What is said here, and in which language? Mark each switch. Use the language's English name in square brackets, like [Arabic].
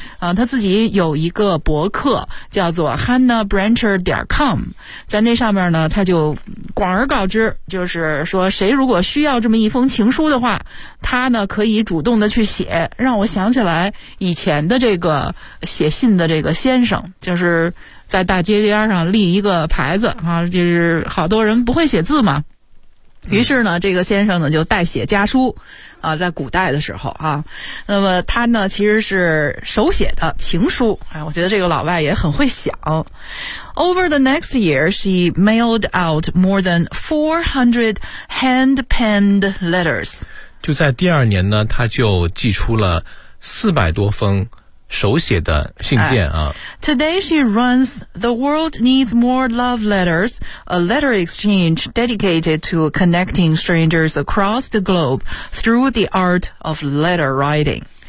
[Chinese] 他自己有一个博客叫做 HannahBrancher.com， 在那上面呢，他就广而告之，就是说谁如果需要这么一封情书的话，他呢可以主动的去写，让我想起来以前的这个写信的这个先生，就是在大街边上立一个牌子啊，就是好多人不会写字嘛。于是呢，这个先生呢就代写家书啊，在古代的时候啊，那么他呢其实是手写的情书。哎，我觉得这个老外也很会想。 [English] Over the next year, she mailed out more than 400 hand-penned letters. [Chinese] 就在第二年呢，他就寄出了400多封手写的信件啊。 [English] Today she runs The World Needs More Love Letters, a letter exchange dedicated to connecting strangers across the globe through the art of letter writing.